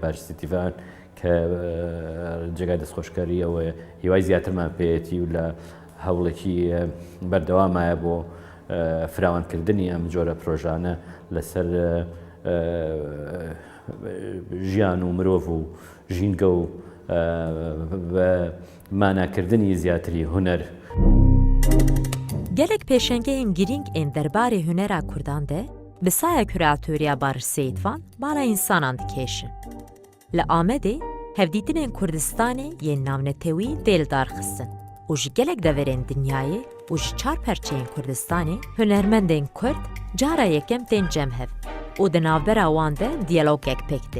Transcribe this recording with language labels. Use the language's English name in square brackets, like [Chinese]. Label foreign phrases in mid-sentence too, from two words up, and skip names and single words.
[Central Kurdish] باشسیتیڤان کە جێگای دەستخۆشکاریەوە هیوای زیاترمان پێیەتی و لە هەوڵێکی بەردەوامایە بۆ فراوانکردنی ئەم جۆرە پرۆژانە لەسەر ژیان و مرۆڤ و ژینگە و بە ماناکردنی زیاتری هونەر. [Kurdish] Gelek pêşengeyên girîng ên derbarê hunera Kurdan de bi saya kuratoriya Barış Seyitvan bala însanan dikêşin. Li Amedê hevdîtinên Kurdistanê yên navnetewî tê li darxistin û ji gelek deverên dinyayê û ji çar perçeyên Kurdistanê hunermendên Kurd cara yekem tên cem hev û di navbera wan de diyalogek pêk tê.